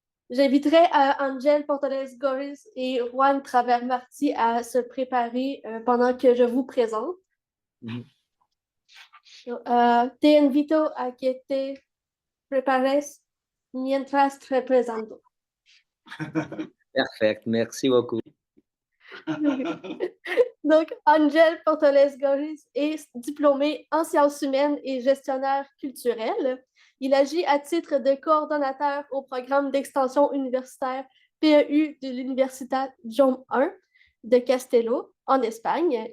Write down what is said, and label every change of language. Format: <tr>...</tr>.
<fr>J'inviterai Angel Portales-Goris et Juan Travers-Martí à se préparer pendant que je vous présente.</fr> <es>Te invito a que te prepares mientras te presento.</es> <fr>Perfect, merci beaucoup. Donc, Angel Portales-Goris est diplômé en sciences humaines et gestionnaire culturel. Il agit à titre de coordonnateur au programme d'extension universitaire PEU de l'Université Jaume I de Castelló, en Espagne.</fr>